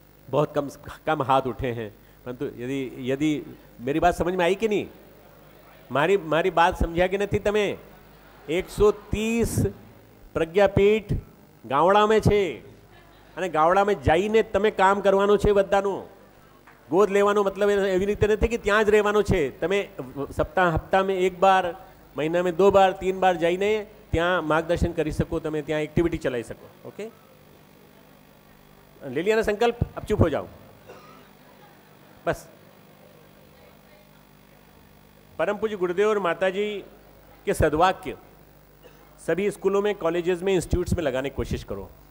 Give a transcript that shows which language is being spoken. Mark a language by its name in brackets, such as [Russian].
[Hindi] बहुत कम हाथ उठे हैं, परंतु यदि मेरी बात समझ में आई कि नहीं, [Gujarati] मारी बात समझा कि नहीं तमें 130 પ્રજ્ઞાપીઠ ગામડામાં છે અને ગામડામાં જઈને તમે કામ કરવાનું છે બધાનું। ગોદ લેવાનો મતલબ એવી રીતે નથી કે ત્યાં જ રહેવાનું છે, તમે હપ્તામાં એક બાર, મહિનામાં 2 બાર 3 બાર જઈને ત્યાં માર્ગદર્શન કરી શકો, તમે ત્યાં એક્ટિવિટી ચલાવી શકો। [Hindi] ઓકે, ले लिया ना संकल्प, अब चुप हो जाओ बस। परम पूज्य गुरुदेव और माताजी के सद्वाक्य सभी स्कूलों में, कॉलेजेस में, इंस्टीट्यूट्स में लगाने की कोशिश करो।